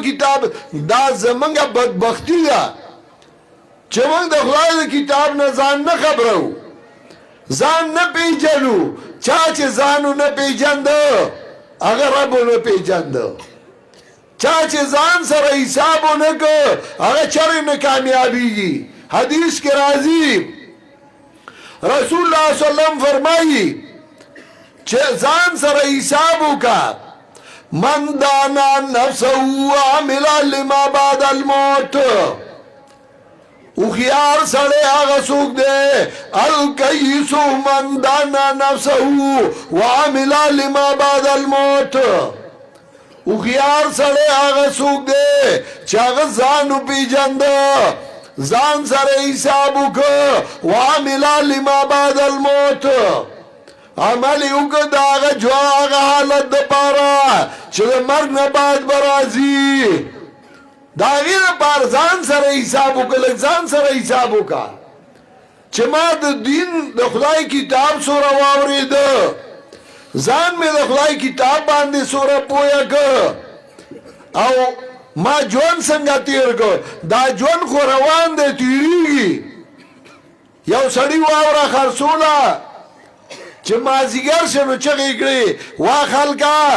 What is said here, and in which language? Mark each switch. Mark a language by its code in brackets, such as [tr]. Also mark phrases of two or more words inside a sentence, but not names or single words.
[ps] کتاب دا زمونږ بدبختي ده چې موږ د خدای د کتاب نه ځان نه خبرو ځان نه پیژنو چا چې ځانو نه پیژنده هغه رب نه پیژنده چا چې ځان سره حساب ونه که هغه چرې نه کامیابیږي حدیث کې راځي [ar] رسول الله صلی الله علیه وسلم [ps] فرمایي چې ځان سره حساب وکړه [ar] من دانا نفسه وعمل لما بعد الموت [ps] وخيار سړی هغه څوک دی [ar] الکیس من دانا نفسه وعمل لما بعد الموت [ps] وخيار سړی هغه څوک دی چې هغه ځان وپېژنده ځان سره حساب وکړه [ar] وعمل لما بعد الموت [ps] عمل یې وکړه د هغه حالت دپاره چې د مرګ نه بعد به راځي د هغې دپاره ځان سره حساب وکړه لږ ځان سره حساب وکړه چې ما د دین د خدای کتاب سوره واورېده ځان مې د خدای کتاب باندې سوره پویه که او ما ژوند څنګه تیر که دا ژوند خو روان دی تیریږي یو سړي واوره خرڅوله چې مازدیګر شو نو چغې کړې وا خلکه